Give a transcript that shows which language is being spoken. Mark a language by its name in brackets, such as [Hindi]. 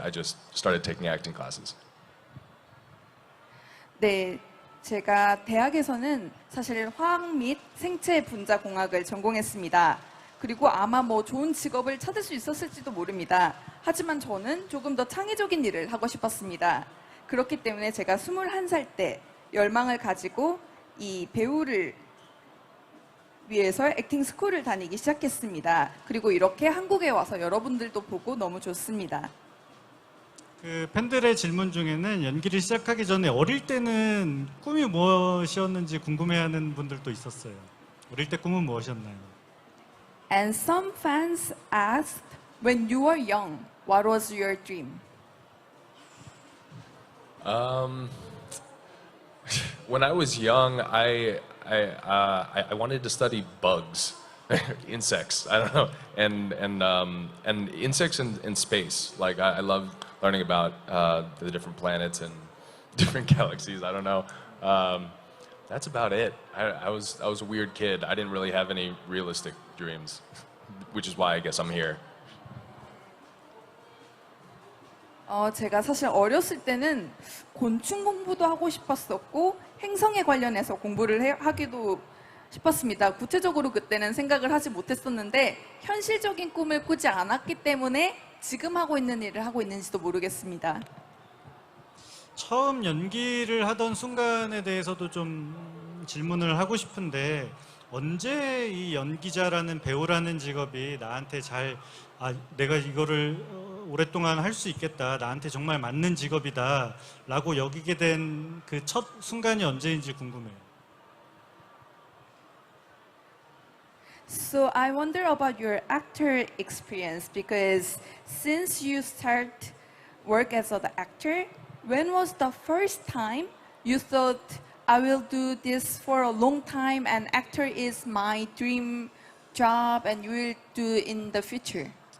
[English] I just started taking acting classes. [Korean] 네, 제가 대학에서는 사실 화학 및 생체 분자 공학을 전공했습니다. 그리고 아마 뭐 좋은 직업을 찾을 수 있었을지도 모릅니다. 하지만 저는 조금 더 창의적인 일을 하고 싶었습니다. 그렇기 때문에 제가 21살 때 열망을 가지고 이 배우를 위해서 액팅 스쿨을 다니기 시작했습니다. 그리고 이렇게 한국에 와서 여러분들도 보고 너무 좋습니다. 그 팬들의 질문 중에는 연기를 시작하기 전에 어릴 때는 꿈이 무엇이었는지 궁금해하는 분들도 있었어요. 어릴 때 꿈은 무엇이었나요? [English] And some fans asked, when you were young, what was your dream? When I was young, I wanted to study bugs, insects. I don't know, and insects in space. Like I love learning about the different planets and different galaxies. I don't know. That's about it. I was a weird kid. I didn't really have any realistic dreams, which is why I guess I'm here. [Korean] 제가 사실 어렸을 때는 곤충 공부도 하고 싶었었고 행성에 관련해서 공부를 하기도 싶었습니다. 구체적으로 그때는 생각을 하지 못했었는데 현실적인 꿈을 꾸지 않았기 때문에 지금 하고 있는 일을 하고 있는지도 모르겠습니다. 처음 연기를 하던 순간에 대해서도 좀 질문을 하고 싶은데 언제 이 연기자라는 배우라는 직업이 나한테 내가 이거를 오랫동안 할 수 있겠다, 나한테 정말 맞는 직업이다 라고 여기게 된 그 첫 순간이 언제인지 궁금해요. [English] So I wonder about your actor experience because since you start work as an actor, when was the first time you thought I will do this for a long time and actor is my dream job and you will do in the future?